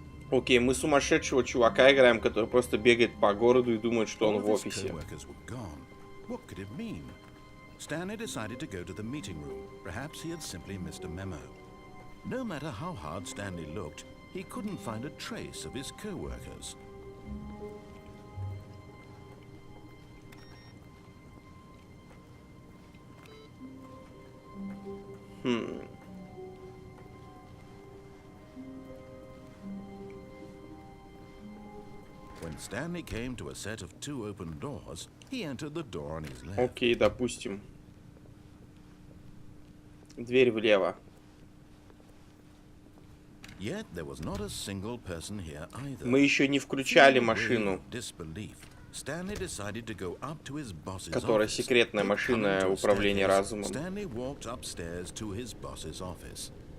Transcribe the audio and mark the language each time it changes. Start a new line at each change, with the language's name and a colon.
Russian: Окей, мы сумасшедшего чувака играем, который просто бегает по городу и думает, что он в офисе.
English: What could it mean? Stanley decided to go to the meeting room. Perhaps he had simply missed a memo. No matter how hard Stanley looked, he couldn't find a trace of his co-workers. When Stanley came to a set of 2 open doors, he entered the door on his left.
Russian: Окей, допустим. Дверь влево.
English: Yet there was not a single person here either.
Russian: Мы еще не включали машину,
English: Stanley decided to go up to his boss's
Russian: которая
English: office.
Russian: секретная машина управления разумом.
English: Stanley walked upstairs to his boss's office.